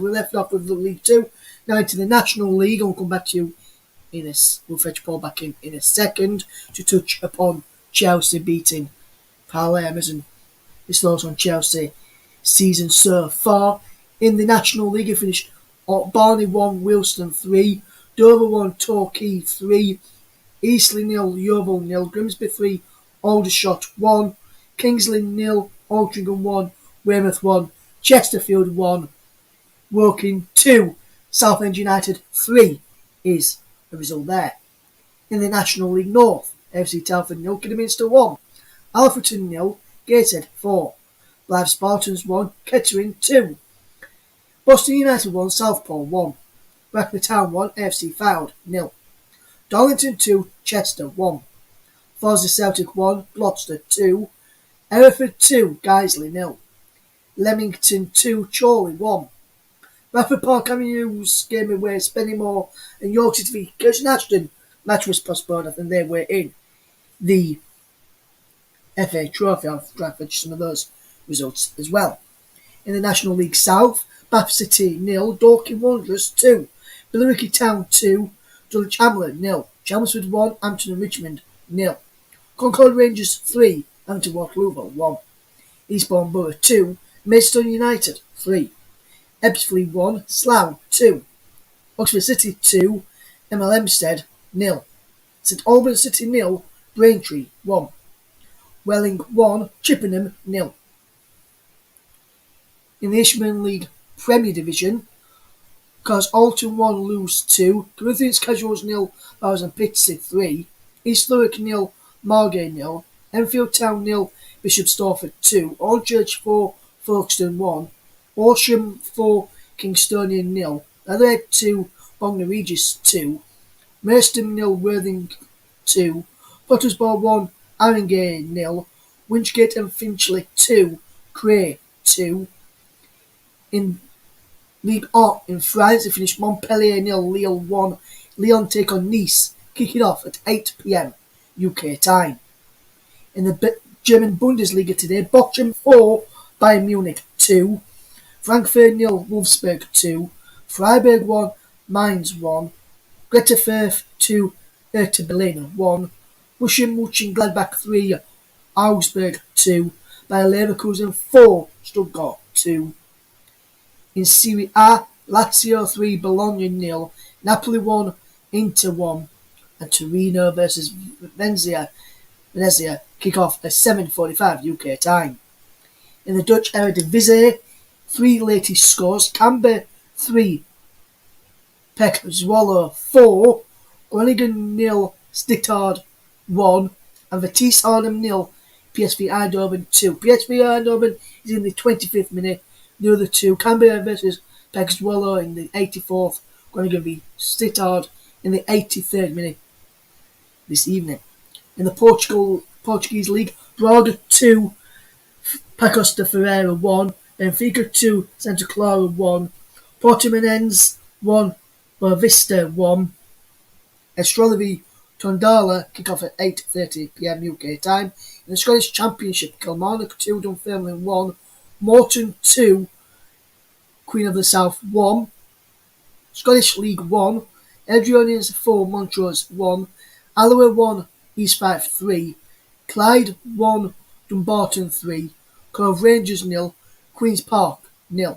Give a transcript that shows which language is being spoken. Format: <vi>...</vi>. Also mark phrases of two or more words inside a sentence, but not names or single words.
<en>We left off with the League 2, now into the National League, and we'll come back to you we'll fetch Paul back in a second to touch upon Chelsea beating Palermo and his thoughts on Chelsea season so far. In the National League, it finished Barney 1, Wilston 3, Dover 1, Torquay 3, Eastleigh 0, Yeovil 0, Grimsby 3, Aldershot 1, Kingsley 0, Altrincham 1, Weymouth 1, Chesterfield 1, Woking 2, Southend United 3 is the result there. In the National League North, FC Telford 0, Kidderminster 1, Alfreton 0, Gateshead 4, Blythe Spartans 1, Kettering 2, Boston United 1, Southport 1, Bracknell Town 1, AFC Fylde 0, Darlington 2, Chester 1, Farnborough Celtic 1, Gloucester 2, Hereford 2, Guiseley 0, Leamington 2, Chorley 1, Bradford Park Avenues game away Spennymoor and York City v Kirsten Ashton. Match was postponed. I think they were in the FA Trophy. I'll try to fetch some of those results as well. In the National League South, Bath City 0, Dorking Wanderers 2, Billericay Town 2, Dulwich Hamlet 0, Chelmsford 1, Hampton and Richmond 0, Concord Rangers 3, Hampton Waterloo 1, Eastbourne Borough 2, Maidstone United 3, Ebbsfleet 1, Slough 2, Oxford City 2, ML Hempstead 0, St Albans City 0, Braintree 1, Welling 1, Chippenham 0. In the Ishmael League Premier Division, because Alton 1, Lewes 2, Corinthians Casuals 0, Bowers and Pitsea 3, East Thurrock 0, Margate 0, Enfield Town 0, Bishop Stortford 2, Aldchurch 4, Folkestone 1, Horsham 4, Kingstonian 0, Adelaide 2, Bognor Regis 2, Merstham 0, Worthing 2, Pottersbar 1, Haringey 0, Winchgate and Finchley 2, Cray 2. In Ligue 1 in France, it finished Montpellier 0, Lille 1. Lyon take on Nice, kick it off at 8 p.m. UK time. In the German Bundesliga today, Bochum 4, Bayern Munich 2, Frankfurt 0, Wolfsburg 2, Freiburg 1, Mainz 1, Greuther Fürth 2, Hertha Berlin 1, Borussia Mönchengladbach 3, Augsburg 2, Bayer Leverkusen 4, Stuttgart 2. In Serie A, Lazio 3, Bologna 0, Napoli 1, Inter 1, and Torino versus Venezia kick off at 7:45 UK time. In the Dutch Eredivisie, 3 latest scores: Cambuur 3, PEC Zwolle 4, Groningen 0, Sittard 1, and Vitesse Arnhem 0, PSV Eindhoven 2. PSV Eindhoven is in the 25th minute. The other two, Cambuur versus PEC Zwolle in the 84th, Groningen v Sittard in the 83rd minute this evening. In the Portuguese League, Braga 2, Pacos de Ferreira 1, Benfica 2, Santa Clara 1, Portimonense 1, Boavista 1, Estrela v Tondela kick off at 8:30 p.m. UK time. In the Scottish Championship, Kilmarnock 2, Dunfermline 1, Morton 2, Queen of the South 1, Scottish League 1, Edrionians 4, Montrose 1, Alloa 1, East Fife 3, Clyde 1, Dumbarton 3, Cove Rangers 0, Queen's Park 0.</en>